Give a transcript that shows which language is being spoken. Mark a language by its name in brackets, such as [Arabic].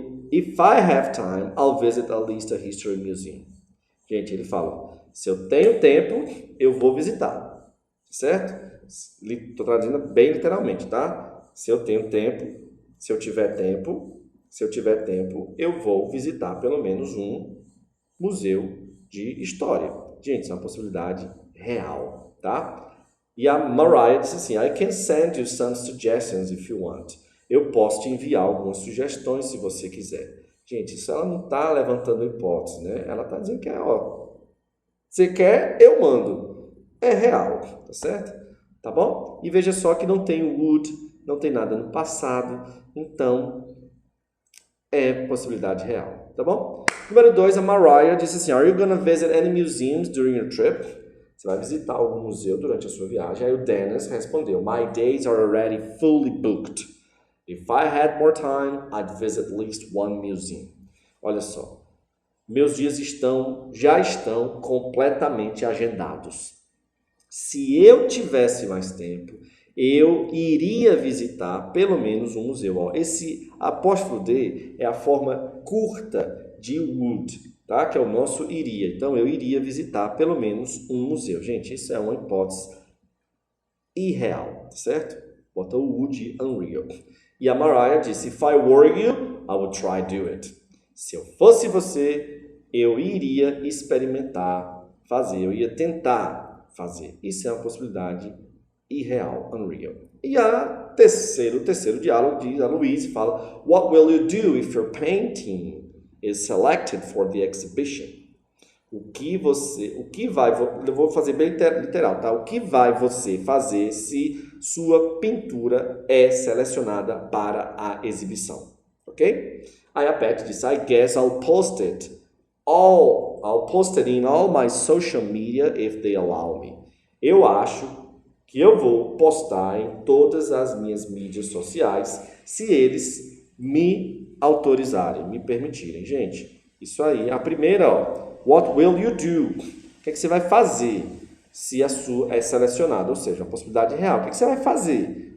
[English] If I have time, I'll visit at least a history museum. [Portuguese] Gente, ele fala, se eu tenho tempo, eu vou visitar. Certo? Estou traduzindo bem literalmente, tá? Se eu tenho tempo, se eu tiver tempo, eu vou visitar pelo menos um museu de história. Gente, isso é uma possibilidade real, tá? E a Mariah disse assim, [English] I can send you some suggestions if you want. [Portuguese] Eu posso te enviar algumas sugestões se você quiser. Gente, isso ela não está levantando hipótese, né? Ela está dizendo que você quer, eu mando. É real, tá certo? Tá bom? E veja só que não tem o would, não tem nada no passado, então é possibilidade real, tá bom? Número 2, a Mariah disse assim, [English] are you gonna visit any museums during your trip? [Portuguese] Você vai visitar algum museu durante a sua viagem? Aí o Dennis respondeu, [English] my days are already fully booked. If I had more time, I'd visit at least one museum. [Portuguese] Olha só, meus dias já estão completamente agendados. Se eu tivesse mais tempo, eu iria visitar pelo menos um museu. Ó, esse apóstrofo D é a forma curta de would, tá? Que é o nosso iria. Então, eu iria visitar pelo menos um museu. Gente, isso é uma hipótese irreal, certo? Bota o would unreal. E a Mariah disse, [English] if I were you, I would try do it. [Portuguese] Se eu fosse você, eu iria experimentar fazer, eu ia tentar fazer. Isso é uma possibilidade irreal, unreal. E o terceiro diálogo diz, a Louise fala, [English] what will you do if your painting is selected for the exhibition? [Portuguese] Eu vou fazer bem literal, tá? O que vai você fazer se sua pintura é selecionada para a exibição? Ok? Aí a Pat diz, [English] I guess I'll post it I'll post it in all my social media if they allow me. [Portuguese] Eu acho que eu vou postar em todas as minhas mídias sociais se eles me autorizarem, me permitirem. Gente, isso aí. A primeira, ó, [English] what will you do? [Portuguese] O que é que você vai fazer se a sua é selecionada? Ou seja, uma possibilidade real. O que é que você vai fazer?